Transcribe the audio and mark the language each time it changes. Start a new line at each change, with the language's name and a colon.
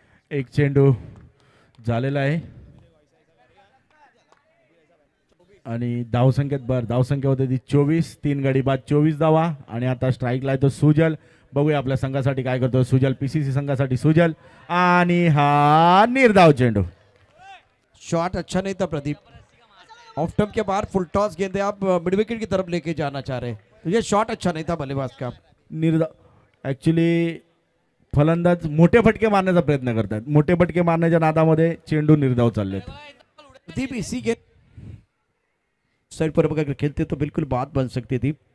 Marathi: एक चेंडू झालेला आहे आणि धावसंख्या होते ती 24. 3 गडी बाद 24 धावा. आणि आता स्ट्राईकला आहे तो सुजल. बघूया आपल्या संघासाठी काय करतो सुजल. पीसीसी संघासाठी सुजल. आणि हा निर्धाव चेंडू.
Hindi: शॉट अच्छा नहीं था प्रदीप. ऑफ टर्म के बाहर फुल टॉस गेंदे आप मिड विकेट की तरफ लेके जाना चाह रहे हैं, तो ये शॉट अच्छा नहीं था बल्लेबाज का.
Marathi: निर्धाव ऍक्च्युली फलंदाज मोठे फटके मारण्याचा प्रयत्न करतात. मोठे फटके मारण्याच्या नादामध्ये चेंडू निर्धाव चाललेत.
Hindi: प्रदीप इसी के साइड पर अगर खेलते तो बिल्कुल बात बन सकती थी.